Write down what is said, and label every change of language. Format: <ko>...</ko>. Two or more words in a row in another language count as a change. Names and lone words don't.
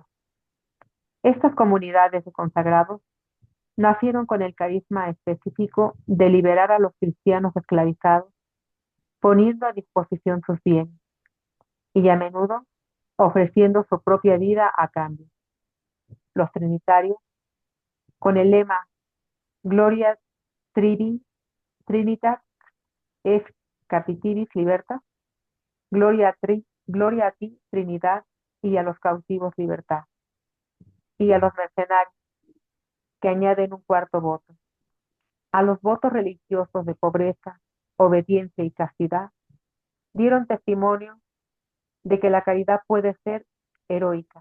<es>Estas comunidades de consagrados nacieron con el carisma específico de liberar a los cristianos esclavizados, poniendo a disposición sus bienes y a menudo ofreciendo su propia vida a cambio. Los trinitarios, con el lema</es> <la>Gloria Trivi, Trinitas ex capitivis libertas,</la> <es>gloria a ti, Trinidad, y a los cautivos libertad, y a los mercenarios que añaden un cuarto voto, a los votos religiosos de pobreza, obediencia y castidad, dieron testimonio de que la caridad puede ser heroica.</es>